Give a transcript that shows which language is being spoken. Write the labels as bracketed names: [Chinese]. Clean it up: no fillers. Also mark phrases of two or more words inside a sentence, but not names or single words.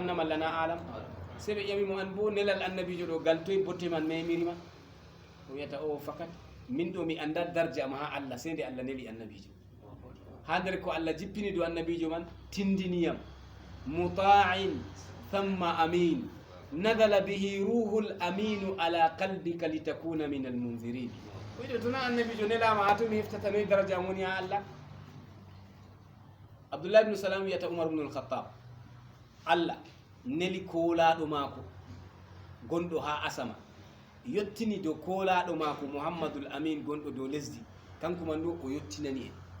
[Fula] na malla na alam se ɓe ƴamimo an bo nelal annabijo ɗo gal toye botte man memirima o wiyata o fakat min ɗo mi anda darja ma ha allah se nde allah neli annabijo ha nder ko allah jippini dow annabijo man tindiniyam [Arabic] مطاع ثم أمين نزل به الروح الأمين على قلبك لتكون من المنذرين [Fula] wiɗo tona annabijo nelama ha to mi heftata noyi daraja woni ha allah abdoullah ibnu salam wiyata umar ibnu al-khattab allah neli koolaɗo maako gonɗo ha asama yettini dow koolaɗo maako mouhammadoul amin gonɗo dow lesdi kanko man ɗo o yettinani en